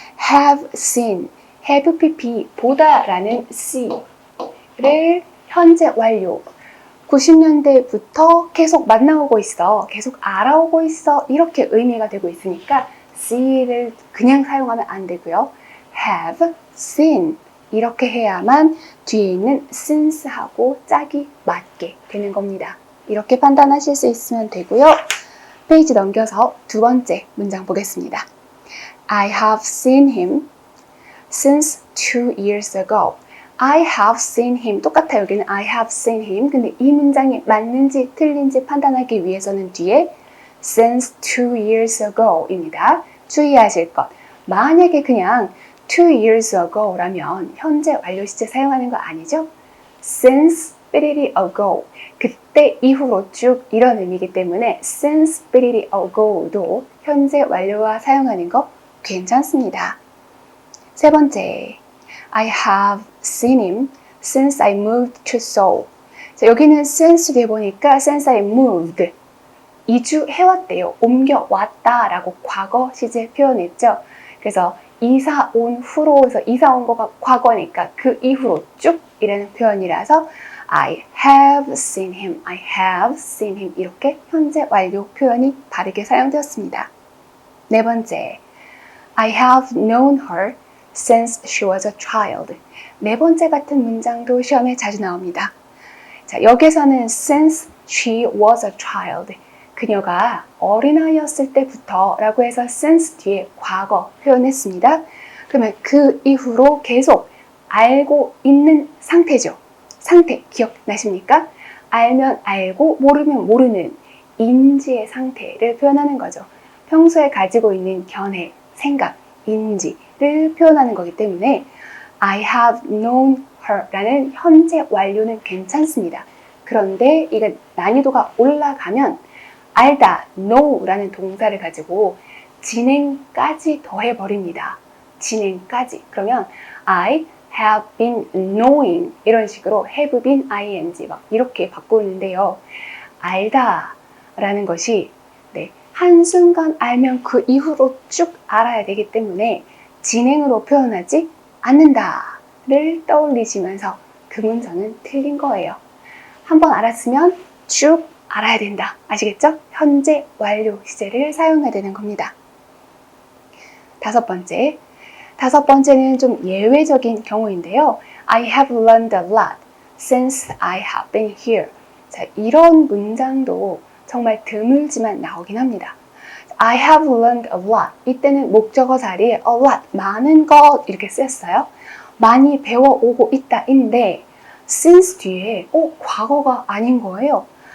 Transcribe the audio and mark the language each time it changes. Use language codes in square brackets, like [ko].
[en] have seen, have pp, [ko] 보다라는 see를 현재 완료 90년대부터 계속 만나오고 있어, 계속 알아오고 있어 이렇게 의미가 되고 있으니까 see를 그냥 사용하면 안 되고요. [en] have seen [ko] 이렇게 해야만 뒤에 있는 since하고 짝이 맞게 되는 겁니다. 이렇게 판단하실 수 있으면 되고요. 페이지 넘겨서 두 번째 문장 보겠습니다. [en] I have seen him since 2 years ago. I have seen him [ko] 똑같아요. 여기는 [en] I have seen him. [ko] 근데 이 문장이 맞는지 틀린지 판단하기 위해서는 뒤에 [en] since 2 years ago [ko] 입니다. 주의하실 것. 만약에 그냥 [en] 2 years ago [ko] 라면 현재 완료 시제 사용하는 거 아니죠? since 삐리리 ago 그때 이후로 쭉 이런 의미이기 때문에 since 삐리리 ago도 현재 완료와 사용하는 거 괜찮습니다. 세 번째, [en] I have seen him since I moved to Seoul. [ko] 자, 여기는 since 뒤에 보니까 [en] since I moved [ko] 이주해왔대요. 옮겨왔다 라고 과거 시제 표현했죠. 그래서 이사 온 후로 해서 이사 온 거가 과거니까 그 이후로 쭉 이라는 표현이라서 [en] I have seen him, [ko] I have seen him 이렇게 현재 완료 표현이 바르게 사용되었습니다. 네 번째, [en] I have known her since she was a child. [ko] 네 번째 같은 문장도 시험에 자주 나옵니다. 자, 여기서는 [en] since she was a child [ko] 그녀가 어린아이였을 때부터 라고 해서 since 뒤에 과거 표현했습니다. 그러면 그 이후로 계속 알고 있는 상태죠. 상태 기억나십니까? 알면 알고 모르면 모르는 인지의 상태를 표현하는 거죠. 평소에 가지고 있는 견해, 생각, 인지를 표현하는 거기 때문에 [en] I have known her [ko] 라는 현재 완료는 괜찮습니다. 그런데 이게 난이도가 올라가면 알다, know 라는 동사를 가지고 진행까지 더해버립니다. 진행까지. 그러면 [en] I have been knowing [ko] 이런 식으로 have been ing 막 이렇게 바꾸는데요. 알다 라는 것이 한순간 알면 그 이후로 쭉 알아야 되기 때문에 진행으로 표현하지 않는다를 떠올리시면서 그 문장은 틀린 거예요. 한번 알았으면 쭉 알아야 된다. 아시겠죠? 현재 완료 시제를 사용해야 되는 겁니다. 다섯 번째는 좀 예외적인 경우인데요. [en] I have learned a lot since I have been here. [ko] 자, 이런 문장도 정말 드물지만 나오긴 합니다. [en] I have learned a lot. [ko] 이때는 목적어 자리에 [en] a lot, [ko] 많은 것 이렇게 쓰였어요. 많이 배워오고 있다인데 since 뒤에 과거가 아닌 거예요.